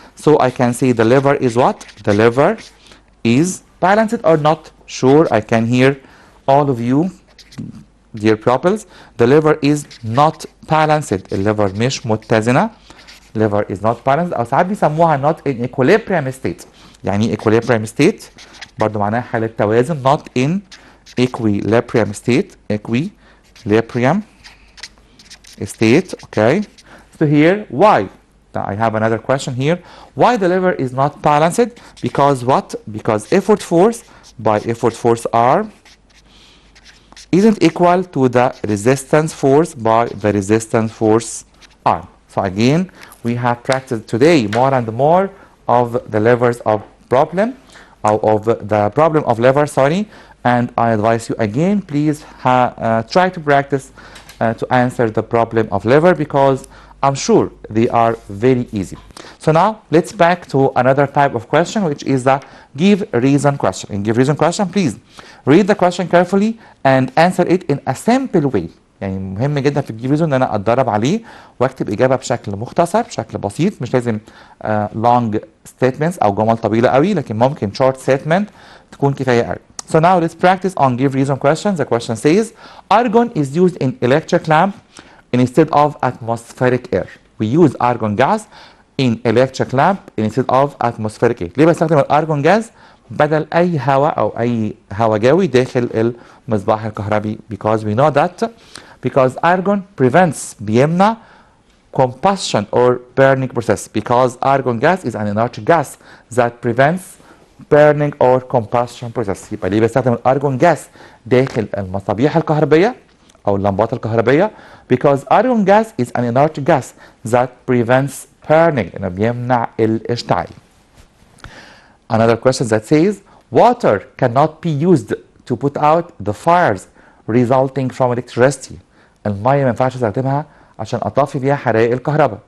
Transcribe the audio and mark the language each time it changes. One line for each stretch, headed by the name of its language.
English: So I can say the lever is what? The lever is balanced or not? Sure, I can hear all of you, dear pupils. The lever is not balanced.
Arabic: الليفر مش متزنة.
English: Lever is not balanced.
Arabic: أو ساعات بيسموها
English: not in equilibrium state.
Arabic: يعني equilibrium state برضو معناها حالة توازن.
English: not in equilibrium state. Equilibrium state. Okay. So here, why? I have another question here. Why the lever is not balanced? Because what? Because effort force by effort force arm isn't equal to the resistance force by the resistance force arm. So again, we have practiced today more and more of the levers of problem, of the problem of lever, sorry. And I advise you again, please try to practice to answer the problem of lever because I'm sure they are very easy. So now let's back to another type of question, which is the give reason question. In give reason question, please read the question carefully and answer it in a simple way.
Arabic: يعني مهم جدا في الجيف ريزون ان انا اتدرب عليه واكتب اجابه بشكل مختصر بشكل بسيط. مش لازم
English: long statements
Arabic: او جمل طويله قوي لكن ممكن
English: short statement
Arabic: تكون كفايه قوي.
English: So now let's practice on give reason questions. The question says argon is used in electric lamp instead of atmospheric air. We use argon gas in electric lamp instead of atmospheric air.
Arabic: ليه بستخدم الارجون جاز بدل اي هواء او اي هواء جوي داخل المصباح الكهربي؟
English: Because we know that because argon prevents بيمنع combustion or burning process. Because argon gas is an inert gas that prevents burning or combustion process.
Arabic: يبقى ليه بستخدم الارجون جاز داخل المصابيح الكهربية أو اللمبات الكهربية؟
English: Because argon gas is an inert gas that prevents burning.
Arabic: إنه بيمنع الاشتعال.
English: Another question that says water cannot be used to put out the fires resulting from electricity.
Arabic: المية ما ينفعش استخدمها عشان أطفي بيها حرائق الكهرباء.